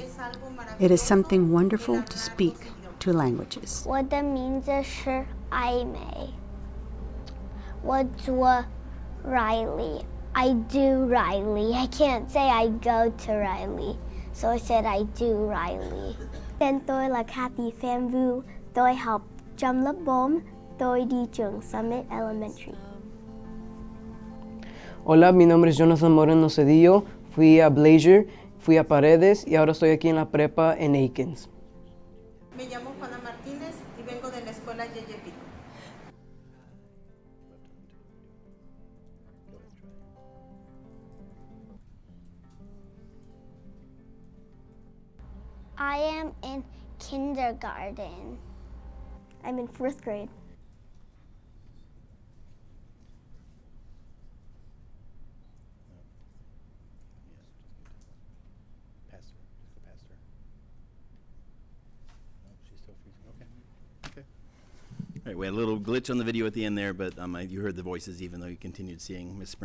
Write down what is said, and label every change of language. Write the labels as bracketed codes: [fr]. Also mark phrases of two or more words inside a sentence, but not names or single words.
[en] It is something wonderful to speak 2 languages. What that means is sure I may. What's Riley? I do Riley. I can't say I go to Riley, so I said I do Riley. [vi] Tên tôi là Kathy Pham Vu. Tôi học trong lớp 4. Tôi đi trường Summit Elementary. [es] Hola, mi nombre es Jonathan Moreno Cedillo. Fui a Blazer, fui a Paredes y ahora estoy aquí en la prepa en Aikens. Me llamo Juana Martínez. Martínez y vengo de la escuela Yeye Pico. [en] I am in kindergarten. I'm in 4th grade. All right, we had a little glitch on the video at the end there, but you heard the voices even though you continued seeing Ms.